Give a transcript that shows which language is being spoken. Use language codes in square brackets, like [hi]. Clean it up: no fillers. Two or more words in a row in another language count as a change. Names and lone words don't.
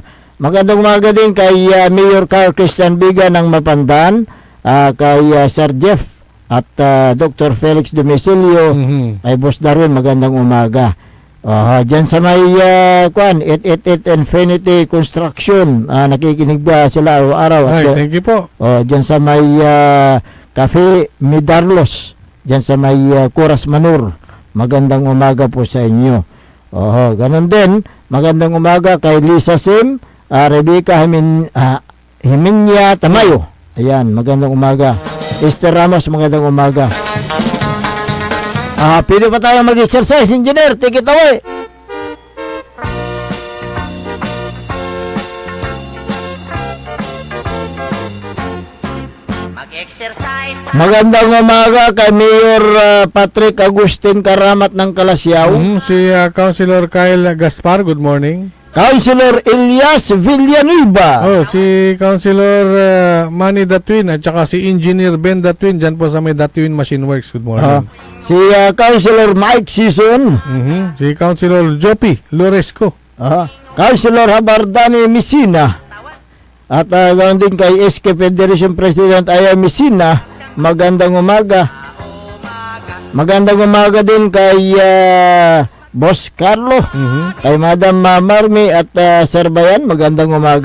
[tl] Magandang umaga din kay Mayor Carl Christian Biga ng Mapandan, kay Sir Jeff at Dr. Felix Domicilio, kay Boss Darwin, magandang umaga. Diyan sa may 888 Infinity Construction, nakikinig ba sila araw-araw? [en] Thank you po. [tl] Diyan sa may Cafe Midarlos, diyan sa may Kuras Manur, magandang umaga po sa inyo. Ganun din, magandang umaga kay Lisa Sim, Rebecca Himinya Tamayo. Ayan, magandang umaga. Esther Ramos, magandang umaga. Pwede pa tayo mag-exercise, engineer? [en] Take it away. [tl] Mag-exercise. Magandang umaga kay Mayor Patrick Agustin Karamat ng Kalasyaw. Si Councilor Kyle Gaspar, [en] good morning. [tl] Councilor Elias Villanueva. Si Councilor Manny Datwin at saka si Engineer Ben Datwin dyan po sa may Datwin Machine Works, [en] good morning. [tl] Si Councilor Mike Sison. Si Councilor Jopi Loresco. Councilor Habardani Messina. At ganoon din kay SK Federation President Aya Messina, magandang umaga. Magandang umaga din kay Boss Carlo, kay Madam Marmi at Sir Bayan, magandang umaga.